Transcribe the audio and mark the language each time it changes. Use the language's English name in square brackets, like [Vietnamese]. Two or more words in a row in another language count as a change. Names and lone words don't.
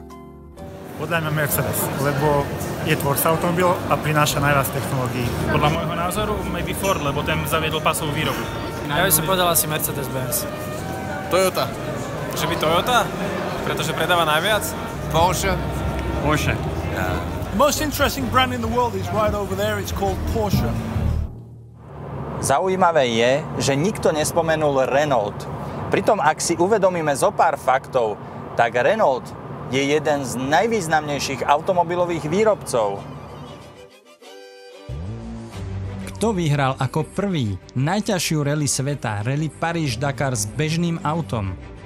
[Slovak] Podľa mňa Mercedes, lebo je tvorca automobilov a prináša najviac technológií. Podľa môjho názoru maybe Ford, lebo ten zaviedol pasovú výrobu. Ja by som povedal asi Mercedes-Benz. Toyota. Že by Toyota? Pretože predáva najviac? Porsche. Porsche. [English] The most interesting brand in the world is right over there. It's called Porsche. [Slovak] Zaujímavé je, že nikto nespomenul Renault. Pritom, ak si uvedomíme zo pár faktov, tak Renault je jeden z najvýznamnejších automobilových výrobcov. Kto vyhral ako prvý najťažšiu rally sveta, rally Paríž-Dakar s bežným autom?